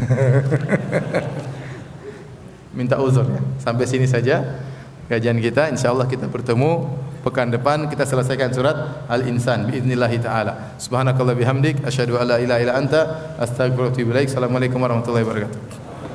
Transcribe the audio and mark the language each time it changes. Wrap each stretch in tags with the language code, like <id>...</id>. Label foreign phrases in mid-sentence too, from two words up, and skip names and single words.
<id>Minta uzur ya. Sampai sini saja kajian kita.</id> <ar>إن شاء الله</ar> <id>kita bertemu pekan depan, kita selesaikan surat Al-Insan</id> <ar>بإذن الله تعالى. سبحانك اللهم بحمدك أشهد أن لا إله إلا أنت أستغفرك وأتوب إليك. السلام عليكم ورحمة الله وبركاته.</ar>